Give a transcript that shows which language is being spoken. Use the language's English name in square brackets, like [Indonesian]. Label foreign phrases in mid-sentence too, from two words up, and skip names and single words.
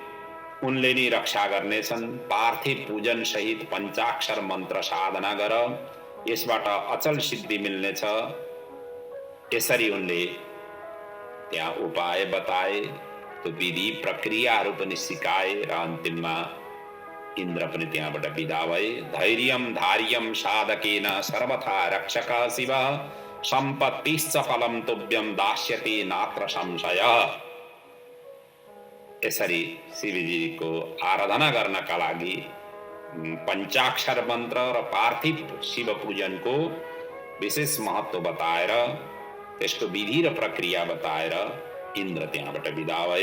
[Nepali] तिमीले उनले नि रक्षा गर्नेछन्। पार्थिव पूजन सहित पञ्चाक्षर मन्त्र साधना गर, यसबाट अचल सिद्धि मिल्नेछ। यसरी उनले त्यहाँ उपाय बताए, त्यो विधि प्रक्रियाहरू पनि सिकाए र अन्तिममा इन्द्र पनि त्यहाँबाट विदा भए। [Sanskrit] धैर्यं धार्यं साधकेन सर्वथा रक्षक शिव, सम्पत्तिश्च फलं तुभ्यं दास्यति नात्र संशय। [Nepali] यसरी शिवजीको आराधना गर्नका लागि पञ्चाक्षर मन्त्र र पार्थिव शिव पूजनको विशेष महत्व बताएर, त्यसको विधि र प्रक्रिया बताएर इन्द्र त्यहाँबाट विदा भए।